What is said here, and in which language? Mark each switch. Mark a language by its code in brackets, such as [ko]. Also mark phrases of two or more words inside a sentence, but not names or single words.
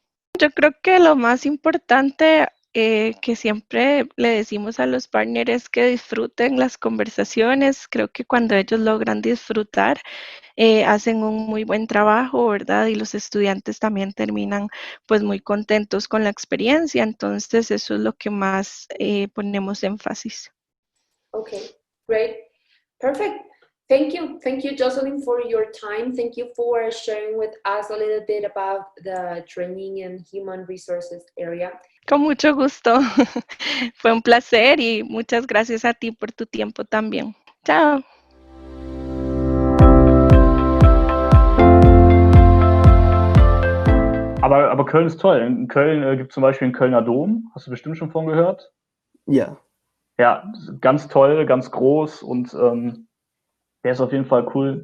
[es] Yo creo que lo más importante que siempre le decimos a los partners es que disfruten las conversaciones. Creo que cuando ellos logran disfrutar, hacen un muy buen trabajo, ¿verdad? Y los estudiantes también terminan pues muy contentos con la experiencia. Entonces eso es lo que más ponemos énfasis. [en] Okay, great, perfect. Thank you, Jocelyn, for your time. Thank you for sharing with us a little bit about the training and human resources area. [es] Con mucho gusto. Fue un placer y muchas gracias a ti por tu tiempo también. Chao. [de] Aber Köln ist toll. In Köln gibt es zum Beispiel den Kölner Dom. Hast du bestimmt schon von gehört? Ja. Ja, ganz toll, ganz groß und der ist auf jeden Fall cool.